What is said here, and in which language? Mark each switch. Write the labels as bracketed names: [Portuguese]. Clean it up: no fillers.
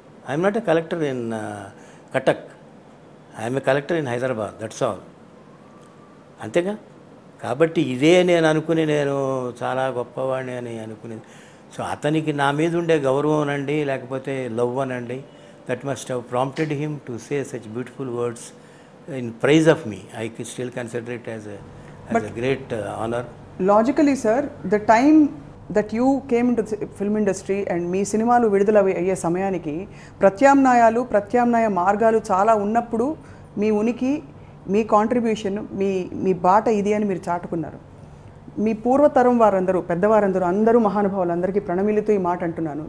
[English] I'm not a collector in Cuttack, I'm a collector in Hyderabad, that's all. అంతేగా. [Telugu] కాబట్టి ఇదే నేను అనుకుని నేను చాలా గొప్పవాడిని అని అనుకునేది. సో అతనికి నా మీద ఉండే గౌరవం అనండి, లేకపోతే లవ్ అనండి, [English] That must have prompted him to say such beautiful words in praise of me. I still consider it as a great honor. Logically, sir, the time that you came into the film industry and [Telugu] మీ సినిమాలు విడుదల అయ్యే సమయానికి ప్రత్యామ్నాయ మార్గాలు చాలా ఉన్నప్పుడు మీ ఉనికి, మీ contribution, మీ బాట ఇది అని మీరు చాటుకున్నారు. మీ పూర్వతరం వారందరూ, పెద్దవారందరూ, అందరూ మహానుభావులందరికీ ప్రణమిలుతూ ఈ మాట అంటున్నాను.